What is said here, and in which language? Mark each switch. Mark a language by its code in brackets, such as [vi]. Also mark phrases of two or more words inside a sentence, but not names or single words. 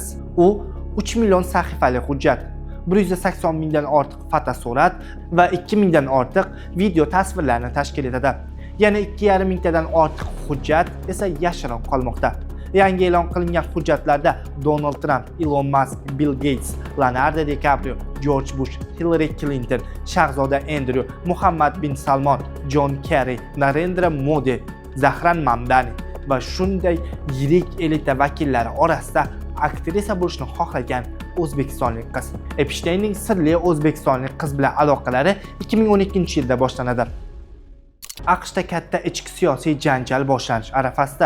[uz] U 3 million sahifali hujjat, 180 mingdan ortiq fotosurat va 2 mingdan ortiq video tasvirlarni tashkil etadi. Yana 2,5 mingtadan ortiq hujjat esa yashirin qolmoqda. Yangi e'lon qilingan hujjatlarda Donald Trump, Elon Musk, Bill Gates, Leonardo DiCaprio, George Bush, Hillary Clinton, Shahzoda Andrew, Muhammad bin Salmon, John Kerry, Narendra Modi, Zahran Mamdani va shunday yirik elita vakillari orasida aktrisa bo'lishni xohlagan o'zbekistonlik qiz. Epsteinning sirli o'zbekistonlik qiz bilan aloqalari 2012-yilda boshlanadi. AQShda katta ichki siyosiy janjal boshlanish arafasida.